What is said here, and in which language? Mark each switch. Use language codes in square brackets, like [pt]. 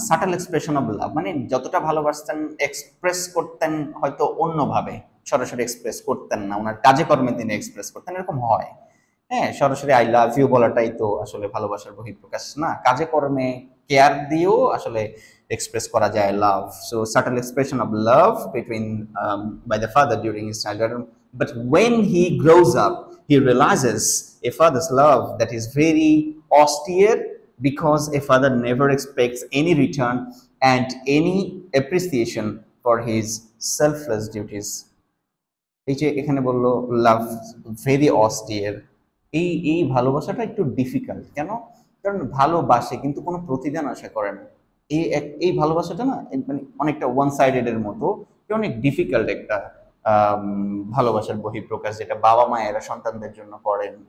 [en] subtle expression of love [bn] মানে যতটা ভালোবাসতেন এক্সপ্রেস করতেন হয়তো অন্যভাবে, সরাসরি এক্সপ্রেস করতেন না, ওনার কাজে কর্মে তিনি এক্সপ্রেস করতেন, এরকম হয়। হ্যাঁ, সরাসরি [en] I love you [bn] বলাটাই তো আসলে ভালোবাসার বহিঃপ্রকাশ না, কাজে কর্মে কেয়ার দিয়েও আসলে এক্সপ্রেস করা যায় লাভ. [en] So subtle expression of love between by the father during his childhood. But when he grows up, he realizes a father's love that is very austere, because a father never expects any return and any appreciation for his selfless duties. [bn] এই যে এখানে বললো [en] love very austere, [bn] এই ভালোবাসাটা একটু difficult. কেন? কারণ ভালোবাসে কিন্তু কোনো প্রতিদান আশা করে না। এই ভালোবাসাটা না মানে অনেকটা ওয়ান সাইডেড এর মতো, অনেক ডিফিকাল্ট একটা ভালোবাসার বহিঃপ্রকাশ, যেটা বাবা মায়েরা সন্তানদের জন্য করেন।